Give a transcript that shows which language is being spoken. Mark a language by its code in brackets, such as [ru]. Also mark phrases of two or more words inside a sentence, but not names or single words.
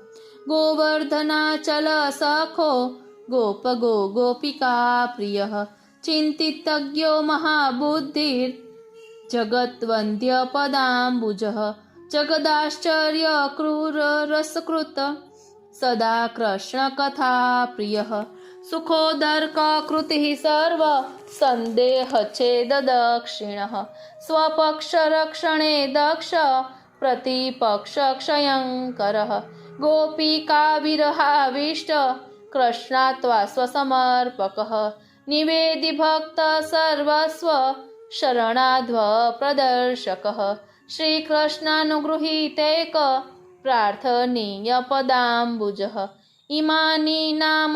[sa] गोवर्धनाचलसखो गोपिका प्रियः चिन्तितज्ञो महाबुद्धिर्जगद्वन्द्यपदाम्बुजः जगदाश्चर्यक्रूररसकृत सदा कृष्णकथाप्रियः सुखोदर्ककृतिः सर्वसन्देहच्छेददक्षिणः स्वपक्षरक्षणे दक्ष प्रतिपक्षक्षयङ्करः गोपिकाविरहाविष्ट કૃષ્ણાત્વા સ્વસમર્પકઃ નિવેદિ ભક્ત સર્વસ્વ શરણાધ્વ પ્રદર્શકઃ શ્રી કૃષ્ણાનુગૃહીતૈક પ્રાર્થનીય પદાંબુજઃ ઇમાની નામ